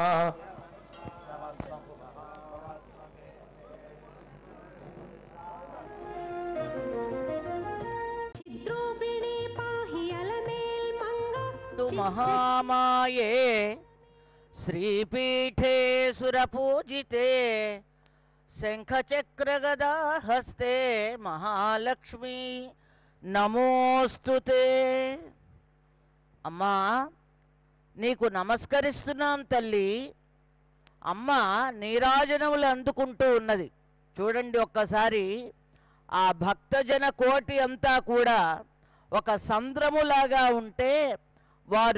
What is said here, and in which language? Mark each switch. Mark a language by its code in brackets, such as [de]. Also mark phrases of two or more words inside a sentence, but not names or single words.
[sa] महामाये श्रीपीठे सुरपूजिते शंखचक्रगदा हस्ते महालक्ष्मी नमोस्तुते अम्मा [te] నీకు నమస్కరిస్తున్నాం తల్లి. అమ్మ నీరాజనములు అందుకుంటూ ఉన్నది. చూడండి ఒక్కసారి ఆ భక్తజన కోటి అంతా కూడా ఒక సంద్రములాగా ఉంటే వారు